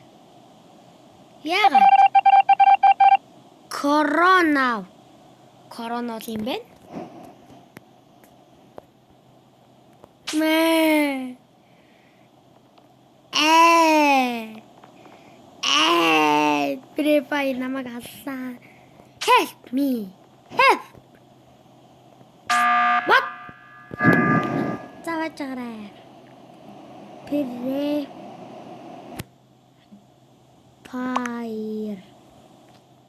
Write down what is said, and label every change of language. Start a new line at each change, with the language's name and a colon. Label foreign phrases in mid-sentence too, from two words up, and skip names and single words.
Mongolian: Яагаад? Корона юм бэ? Free Fire намайг алсан.
English: Help me. Help. What?
Mongolian: Завачаарай. Free Fire.